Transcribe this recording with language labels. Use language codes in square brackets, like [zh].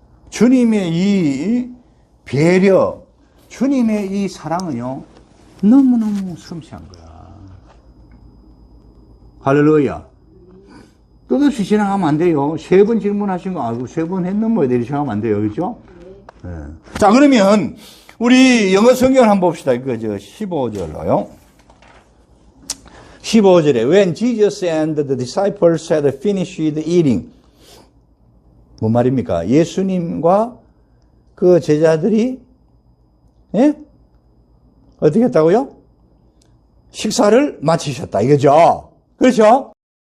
[ko] 주님의 이 배려, 주님의 이 사랑은요, 너무너무 섬세한 거야. 할렐루야. 뜻없이 지나가면 안 돼요. 3번 질문하신 거, 3번 했는 뭐 이렇게 생각하면 안 돼요. 그죠? 네. 자, 그러면, 우리 영어 성경을 한번 봅시다. 15절로요. 15절에, [en] When Jesus and the disciples had finished eating. [ko] 뭔 말입니까? 예수님과 그 제자들이, 예? 어떻게 했다고요? 식사를 마치셨다. 이거죠? 그렇죠?